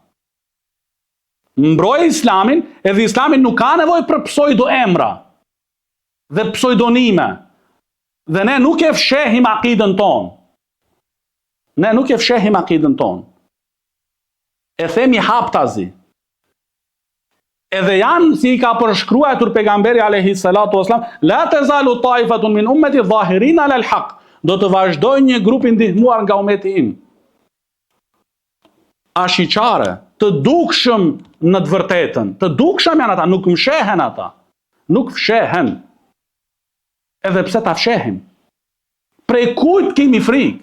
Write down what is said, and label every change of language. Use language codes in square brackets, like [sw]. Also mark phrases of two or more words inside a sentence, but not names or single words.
[sq] Mbrojë Islamin, edhe Islami nuk ka nevojë për pseudo emra dhe pseudonime. Dhe ne nuk e fshehim akidën tonë. E themi haptazi. Edhe janë, si i ka përshkruar pejgamberi [ar] عليه الصلاة والسلام, لا تزال طائفة من أمتي ظاهرين على الحق. [sq] Do të vazhdojë një grup i ndihmuar nga ummeti im. Ashiqare, të dukshëm në të vërtetën, të dukshëm janë ata, nuk mshehen ata. Nuk fshehen. Edhe pse ta fshehim. Prej kujt kemi frikë?